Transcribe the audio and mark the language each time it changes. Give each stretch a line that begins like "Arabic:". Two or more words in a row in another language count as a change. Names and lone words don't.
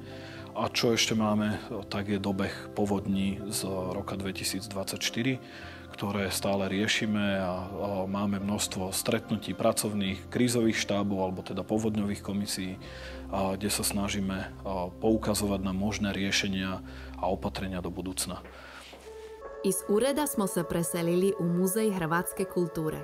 Slovak: A čo ešte máme, tak je dobeh povodní z roka 2024, ktoré stále riešime a máme množstvo stretnutí pracovných, krízových štábov alebo teda povodňových komisí, kde sa snažíme poukazovať na možné riešenia a opatrenia do budúcna.
Croatian: Iz ureda smo se preselili u Muzej hrvatske kulture.